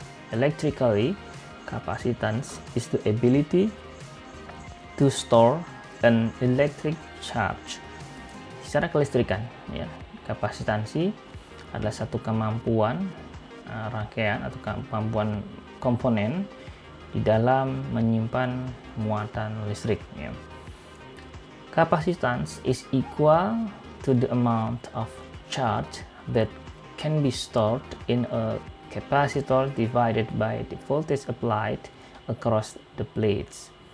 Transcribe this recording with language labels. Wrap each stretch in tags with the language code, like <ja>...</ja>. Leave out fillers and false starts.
<en>Electrically, capacitance is the ability to store an electric charge.</en> <id>Secara kelistrikan, ya, kapasitansi adalah satu kemampuan rangkaian atau kemampuan komponen di dalam menyimpan muatan listrik, ya.</id> <en>Capacitance is equal to the amount of charge that can be stored in a capacitor divided by the voltage applied across the plates.</en>